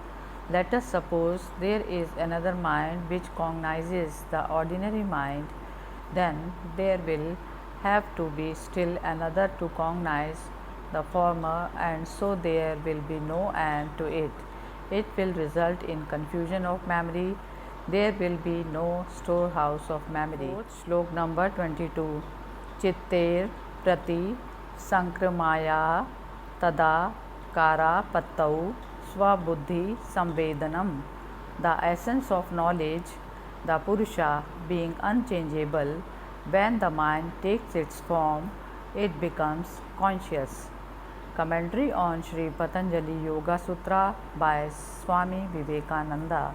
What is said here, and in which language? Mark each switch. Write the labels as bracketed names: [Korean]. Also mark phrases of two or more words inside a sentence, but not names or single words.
[English] Let us suppose there is another mind which cognizes the ordinary mind, then there will have to be still another to cognize the former, and so there will be no end to it. It will result in confusion of memory. There will be no storehouse of memory. Shlok number 22. [Sanskrit] चित्तेर् प्रति संक्रमाय तदा कार पत्तौ स्वबुद्धि संवेदनम्. [English] The essence of knowledge, the Purusha, being unchangeable, when the mind takes its form, it becomes conscious. Commentary on Sri Patanjali Yoga Sutra by Swami Vivekananda.